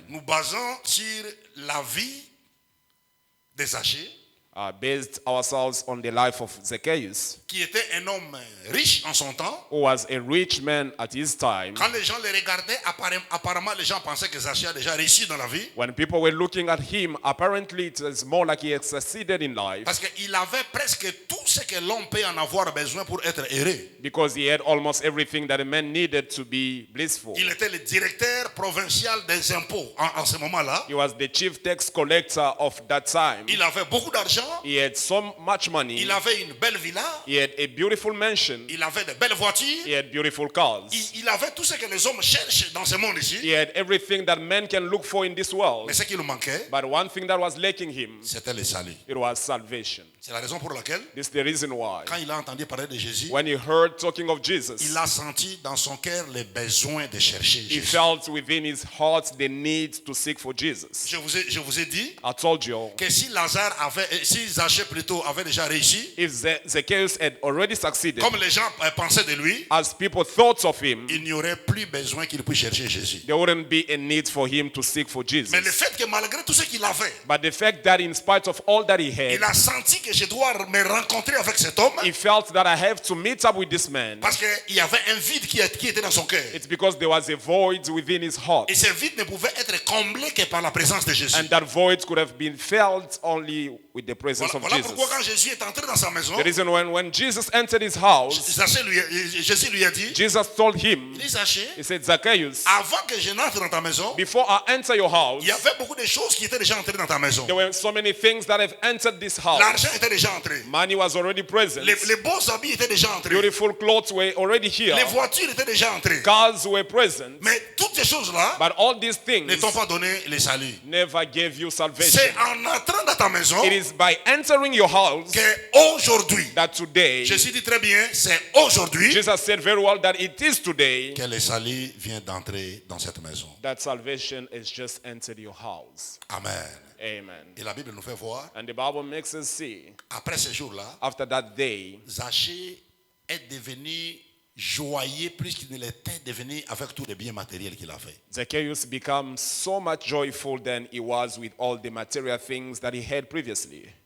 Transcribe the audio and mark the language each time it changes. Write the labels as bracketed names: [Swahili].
[French] Nous basons sur la vie de Zachée, [English] Based ourselves on the life of Zacchaeus, [French] qui était un homme riche en son temps. [English] who was a rich man at his time. [French] Quand les gens le regardaient, apparemment les gens pensaient que Zachée a déjà réussi dans la vie. [English] When people were looking at him, apparently it was more like he had succeeded in life, [French] Parce qu'il avait presque tout ce que l'homme peut en avoir besoin pour être heureux. [English] because he had almost everything that a man needed to be blissful. [French] Il était le directeur provincial des impôts en ce moment-là. [English] He was the chief tax collector of that time. [French] Il avait beaucoup d'argent. [English] He had so much money. [French] Il avait une belle villa. [English] He had a beautiful mansion. [French] Il avait de belles voitures. [English] He had beautiful cars. [French] Il avait tout ce que les hommes cherchent dans ce monde ici. [English] He had everything that men can look for in this world. [French] Mais ce qui lui manquait, [English] But one thing that was lacking him, [French] c'était le salut. [English] it was salvation. [French] C'est la raison pour laquelle, [English] This is the reason why. [French] quand il a entendu parler de Jésus, [English] When he heard talking of Jesus, [French] il a senti dans son cœur le besoin de chercher [English] he [French] Jésus. [English] felt within his heart the need to seek for Jesus. [French] Je vous ai dit [English] I told you, [French] que si Zachée plutôt avait déjà réussi, [English] if Zacchaeus had already succeeded, [French] comme les gens pensaient de lui, [English] as people thought of him, [French] il n'y aurait plus besoin qu'il puisse chercher Jésus. [English] there wouldn't be a need for him to seek for [French] Mais le [English] Jesus. [French] fait que malgré tout ce qu'il avait, [English] But the fact that in spite of all that he [French] il a senti que je dois me rencontrer avec cet homme [English] he felt that I have to meet up with this man. [French] parce qu'il y avait un vide qui était dans son cœur. [English] It's because there was a void within his heart. [French] Et ce vide ne pouvait être comblé que par la présence de Jésus. [English] And that void could have been felt only with the presence of [French] Voilà pourquoi quand [English] Jesus. [French] Jésus est entré dans sa maison, [English] The reason when Jesus entered his house, [French] Jésus lui a dit, [English] Jesus told him, [French] il dit Zachée, [English] he said, Zacchaeus, [French] avant que je n'entre dans ta maison, [English] before I enter your house, [French] il y avait beaucoup de choses qui étaient déjà entrées dans ta maison. [English] there were so many things that have entered this house. [French] L'argent était déjà entré. [English] Money was already present. [French] Les beaux habits étaient déjà entrés. [English] Beautiful clothes were already here. [French] Les voitures étaient déjà entrées. [English] Cars were present. [French] Mais toutes ces choses-là [English] But all these things [French] ne t'ont pas donné le salut. [English] never gave you salvation. [French] C'est en entrant dans ta maison [English] It is by entering your house [French] qu'aujourd'hui, [English] that today, [French] Jésus dit très bien, c'est aujourd'hui [English] Jesus said very well that it is today [French] que le salut vient d'entrer dans cette maison. [English] that salvation has just entered your house. [French] Amen. [English] Amen. [French] Et la Bible nous fait voir, [English] And the Bible makes us see, [French] après ce jour-là, [English] after that day, [French] Zachée est devenu joyeux plus qu'il ne l'était devenu avec tous les biens matériels qu'il avait. [English] Zacchaeus becomes so much joyful than he was with all the material things that he had previously.